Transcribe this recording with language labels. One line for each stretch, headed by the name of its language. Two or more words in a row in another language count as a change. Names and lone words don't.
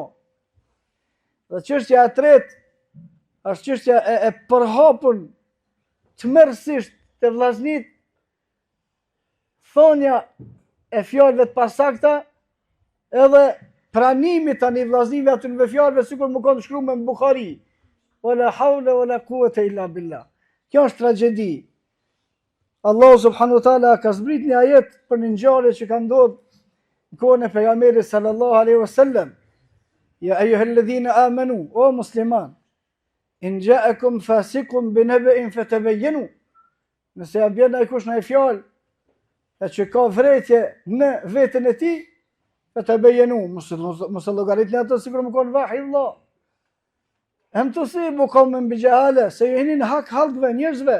Albanian: Dhe çështja e tretë është çështja e përhapur tmerrsisht të vllaznit, thonja e fjalëve të pasakta edhe pranimi tani vllaznive aty në fjalëve sikur më kanë shkruar në Buhari.
Arabic: ولا حول ولا قوة إلا بالله.
Albanian: Kjo është tragjedi. Allahu
Arabic: سبحانه وتعالى
Albanian: ka zbrit një ajet për një ngjarje që ka ndodhur në kohën e pejgamberit
Arabic: صلى الله عليه وسلم. يا أيها الذين آمنوا,
Albanian: o musliman,
Arabic: إن جاءكم فاسق بنبإ فتبينوا.
Albanian: Nëse ja bjen ai kush në fjalë që ka vretje në veten e tij, fatabayyanu, mos e llogaritni ato sikur më kon vahi Allah.
Arabic: أن تصيبوا قوما بجهالة,
Albanian: se ju hinin hak halkëve, njerëzve.